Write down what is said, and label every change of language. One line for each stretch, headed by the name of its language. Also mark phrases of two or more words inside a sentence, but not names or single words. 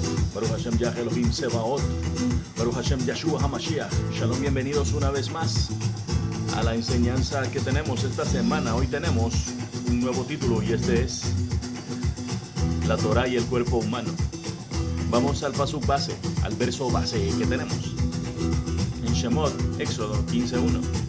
Hebrew: ברוך השם יה אלהים צבאות. ברוך השם יהשוע המשיח.
Spanish: Shalom, bienvenidos una vez más a la enseñanza que tenemos esta semana. Hoy tenemos un nuevo título y este es La Torah y el cuerpo humano. Vamos al paso base, al verso base que tenemos. En Shemot, Éxodo 15:1.